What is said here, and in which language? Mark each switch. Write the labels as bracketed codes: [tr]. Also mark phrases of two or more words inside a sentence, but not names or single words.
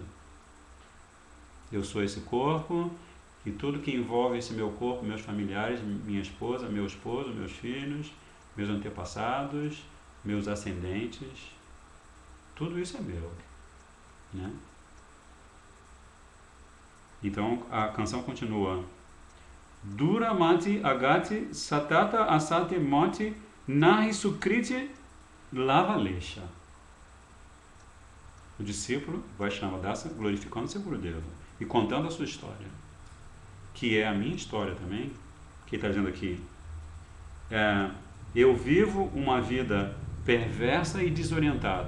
[pt] Eu sou esse corpo e tudo que envolve esse meu corpo, meus familiares, minha esposa, meu esposo, meus filhos, meus antepassados, meus ascendentes, tudo isso é meu, né? Então a canção continua: [bn] দুর্মতি অগতি সতত অসৎ মতি নাহি সুকৃতি লবলেশ. [pt] O discípulo Vaishnava Dasa glorificando seu Gurudeva e contando a sua história, que é a minha história também, que ele está dizendo aqui. Eu vivo uma vida perversa e desorientada.